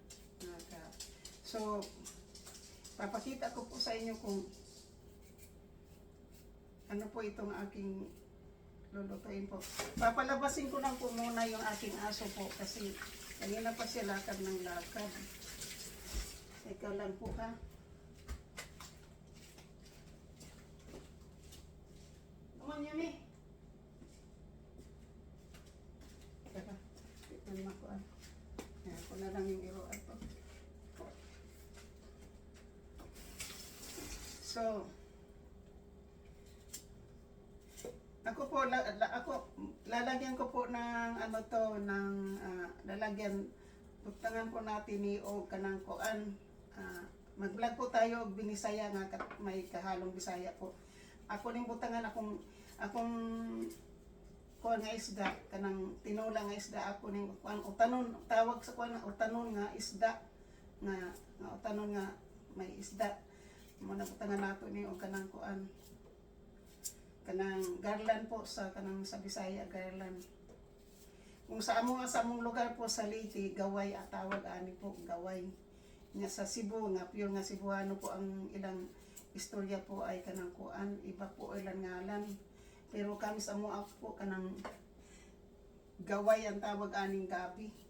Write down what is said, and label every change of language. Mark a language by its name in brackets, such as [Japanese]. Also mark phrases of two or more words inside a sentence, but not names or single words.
[Filipino] So papakita ko po sa inyo kung ano po itong aking lulutuin po. Papalabasin ko lang po muna yung aking aso po kasi kanina pa siya lakad ng lakad. Ikaw lang po ha. [English] Come on, Yumi. [Filipino] Teka, tignan mo ko. Ayan, ako na lang yung iroan po. So, ako lalagyan ko po ng lalagyan, [Cebuano] butangan po natin ni o kanang kuan. Mag-vlog po tayo og binisaya nga may kahalong Bisaya po. Ako ning butangan akong kuan nga isda, kanang tinola nga isda, ako ning kuan utanon, tawag sa kuan utanon nga isda nga utanon nga may isda. Muna butangan nato ni og kanang kuan, kanang garland po sa Bisaya, garland. Kung sa among lugar po sa Leyte, gaway at tawag ani po, gaway. Nga sa Cebu nga pure nga Cebuano po ang ilang istorya po ay kanang kuan, iba po ilang ngalan. Pero kami sa amo po kanang gaway ang tawag aning gabi.